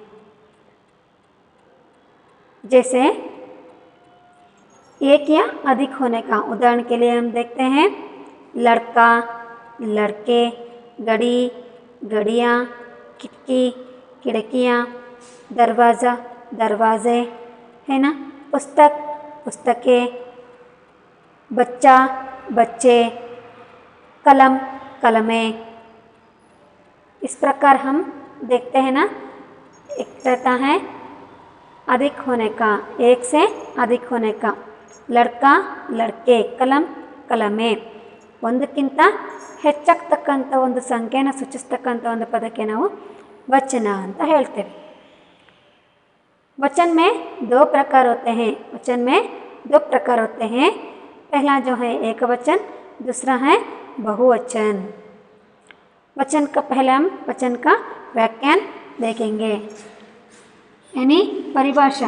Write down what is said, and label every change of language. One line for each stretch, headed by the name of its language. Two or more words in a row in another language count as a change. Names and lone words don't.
Hindi: जैसे एक या अधिक होने का उदाहरण के लिए हम देखते हैं लड़का, लड़के, घड़ी, घड़ियाँ, खिड़की, खिड़कियाँ, दरवाज़ा, दरवाजे, है ना, पुस्तक, पुस्तकें, बच्चा, बच्चे, कलम, कलमें। इस प्रकार हम देखते हैं ना। एक रहता है अधिक होने का, एक से अधिक होने का, लड़का, लड़के, कलम, कलमे।
Kannada: ಒಂದಕ್ಕಿಂತ ಹೆಚ್ಚಾಗ್ತಕ್ಕಂಥ ಒಂದು ಸಂಖ್ಯೆನ ಸೂಚಿಸ್ತಕ್ಕಂಥ ಒಂದು ಪದಕ್ಕೆ ನಾವು वचन ಅಂತ ಹೇಳ್ತೇವೆ।
Hindi: वचन में दो प्रकार होते हैं। वचन में दो प्रकार होते हैं। पहला जो है एक वचन, दूसरा है बहुवचन। वचन का पहले हम वचन का व्याख्यान देखेंगे, यानी परिभाषा।